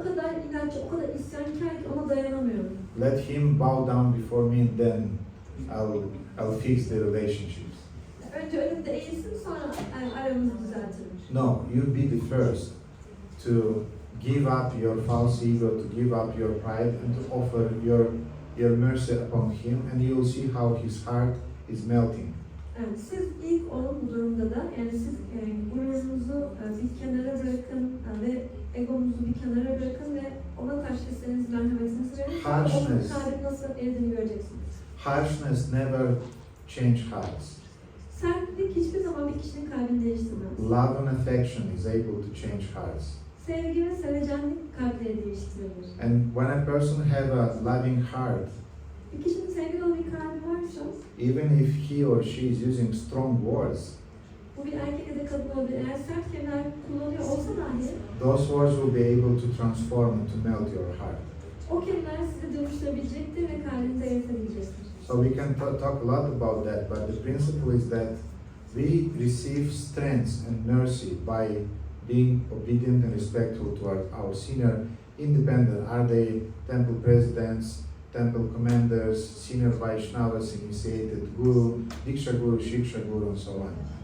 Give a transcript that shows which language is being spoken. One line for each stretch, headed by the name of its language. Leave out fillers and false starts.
Turkish: o kadar inatçı, o kadar isyankar ki ona dayanamıyorum.
English: Let him bow down before me, then I'll fix the relationships.
Turkish: Önce önümde eğilsin, sonra aramızı düzeltirim.
English: No, you be the first to give up your false ego, to give up your pride, and to offer your mercy upon him, and you will see how his heart is melting.
Turkish: Yani siz ilk onun bu durumda da, yani siz gururunuzu bir kenara bırakın ve egonuzu bir kenara bırakın ve ona karşı istediğiniz merhametinizi verin. Onun kalbinin nasıl erdiğini göreceksiniz.
English: Harshness never change hearts.
Turkish: Sertlik hiçbir zaman bir kişinin kalbini değiştirmez.
English: Love and affection is able to change hearts.
Turkish: Sevgi ve sevecenlik kalpleri değiştirebilir.
English: And when a person have a loving heart,
Turkish: Bir kişinin sevgi dolu bir kalbi varsa,
English: even if he or she is using strong words,
Turkish: bu bir erkek ya da kadın olabilir. Eğer sert kelimeler kullanıyor olsa dahi,
English: those words will be able to transform and to melt your heart.
Turkish: o kelimeler sizi dönüştürebilecektir ve kalbinizi eritebilecektir.
English: So we can talk a lot about that, but the principle is that we receive strength and mercy by being obedient and respectful toward our senior, independent. Are they temple presidents, temple commanders, senior Vaishnavas, initiated guru, Diksha guru, Shiksha guru, and so on.